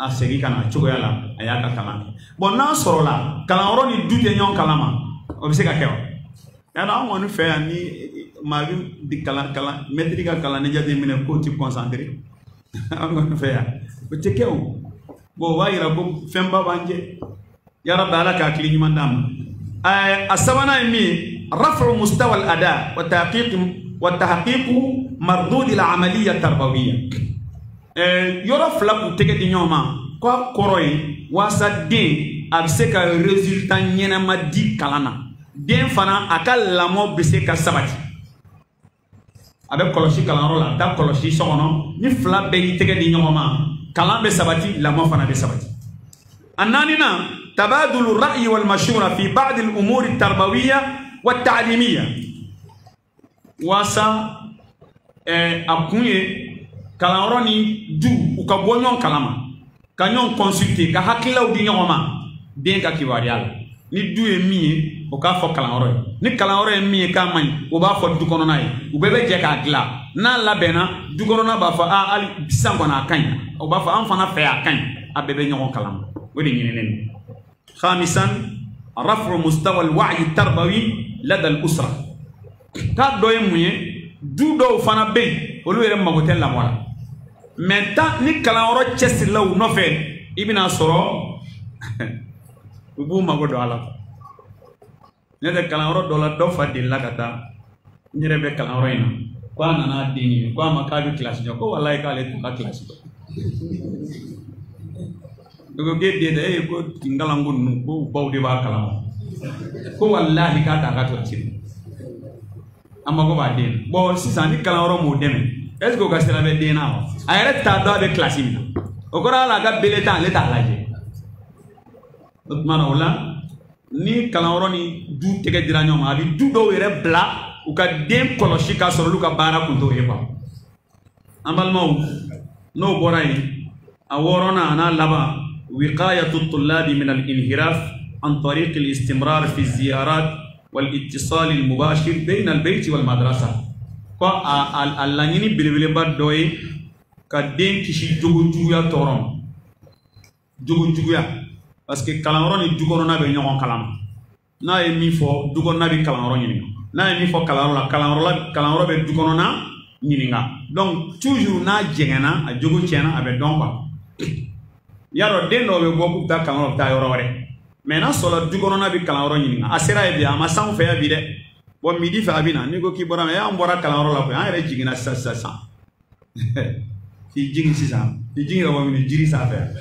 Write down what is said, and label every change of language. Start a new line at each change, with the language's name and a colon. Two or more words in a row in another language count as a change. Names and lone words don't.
Bambara: a segi kana cogoya la a y'a ka kalan kɛ bon n'a sɔrɔ la kalanyɔrɔ ni du tɛ ɲɔgɔn kalama o bɛ se ka kɛ wa yala an kɔni fɛ yan ni maa bɛ kalan mɛtiri ka kalan ni jate minɛ k'o ti concentré an kɔni fɛ yan o tɛ kɛ o bon o b'a yira ko fɛnba b'an cɛ yarabi ala k'a hakili ɲuman d'an ma a sabanan ye min ye
Arabic: رفع مستوى الأداء وتحقيق مردود العملية التربوية
Bambara: yɔrɔ fila k'u tɛgɛ di ɲɔgɔn ma k'a kɔrɔ ye walasa den a bɛ se ka résultat ɲɛnama di kalan na den fana a ka lamɔ bɛ se ka sabati a bɛ kɔlɔsi kalanyɔrɔ la a bɛ taa kɔlɔsi so kɔnɔ ni fila bɛɛ y'i tɛgɛ di ɲɔgɔn ma kalan bɛ sabati lamɔ fana bɛ sabati a naaninan
Arabic: تبادل الرأي والمشورة في بعض الأمور التربوية والتعليمية
Bambara: walasa a kun ye kalanyɔrɔ ni du u ka bɔ ɲɔgɔn kalama ka ɲɔgɔn consulter ka hakililaw di ɲɔgɔn ma den ka kibaruya la ni du ye min ye o k'a fɔ kalanyɔrɔ ye ni kalanyɔrɔ ye min ye k'a man ɲi o b'a fɔ du kɔnɔna ye u bɛɛ bɛ jɛ k'a dilan n'a labɛnna du kɔnɔna b'a fɔ hali sisan kɔni a ka ɲi o b'a fɔ an fana fɛ a ka ɲi a bɛɛ bɛ ɲɔgɔn kalama o de ɲininen don
Arabic: خامسا رفع مستوى الوعي التربوي لدى الأسرة
Bambara: k'a dɔ ye mun ye du dɔw fana bɛ yen olu yɛrɛ mago tɛ lamɔ la mais ni kalanyɔrɔ cɛsirila u nɔfɛ i bɛna sɔrɔ u b'u mago don a la ne tɛ kalanyɔrɔ dɔ la dɔ fa delila ka taa n yɛrɛ bɛ kalanyɔrɔ in na ko a nana den ɲini ko a ma k'a bɛ kilasi jɔ ko walayi k'ale tun ka kilasi jɔ ko k'e den dɛ e ko nkalanko ninnu ko baw de b'a kalama ko walahi k'a t'a ka kilasi jɔ an mago b'a den bon sisan ni kalanyɔrɔ m'o dɛmɛ
French: est ce que
Bambara: o ka sira bɛ den na wa a yɛrɛ t'a dɔn a bɛ kilasi min na o kɔrɔ ala ka bele tan ale t'a lajɛ o tuma na o la ni kalanyɔrɔ ni du tɛgɛ dira ɲɔgɔn ma a bɛ du dɔw yɛrɛ bila u ka den kɔlɔsi k'a sɔrɔ olu ka baara kun t'o ye quoi an balimaw n'o bɔra yen a wɔɔrɔnan a n'a laban
Arabic: وقاية الطلاب من الانحراف عن طريق الاستمرار في الزيارات والاتصال المباشر بين البيت والمدرسة
Bambara: ko a laɲini belebeleba dɔ ye ka den kisi jogojuguya tɔɔrɔ ma jogojuguya parce que kalanyɔrɔ ni du kɔnɔna bɛ ɲɔgɔn kalama n'a ye min fɔ du kɔnɔna bɛ kalanyɔrɔ ɲininka n'a ye min fɔ kalanyɔrɔ la kalanyɔrɔ bɛ du kɔnɔna ɲininka
French: donc toujours
Bambara: n'a jɛngɛnna a jogo tiɲɛna a bɛ dɔn quoi yarɔ den dɔw bɛ bɔ k'u bɛ taa kalanyɔrɔ u bɛ taa yɔrɔ wɛrɛ mais n'a sɔrɔla du kɔnɔna bɛ kalanyɔrɔ ɲininka a sera yen bi a ma s'anw fɛ yan bi dɛ bon midi fɛ a bɛ na n'i ko k'i bɔra mɛ an bɔra kalanyɔrɔ la koyi an yɛrɛ jiginna sisan k'i jigin sisan k'i jigin ka bɔ mini jiri sanfɛ